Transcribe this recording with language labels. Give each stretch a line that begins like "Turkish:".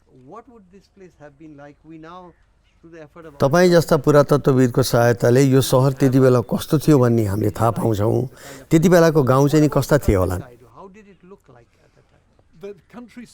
English: What would this place have been like? We now, through the effort of
Nepali: तपाईँ जस्ता पुरातत्त्वविदको सहायताले यो सहर त्यति बेला कस्तो थियो भन्ने हामीले थाहा पाउँछौँ। त्यति बेलाको गाउँ चाहिँ नि कस्ता थिए होलान्?
English: how did it look like at that time?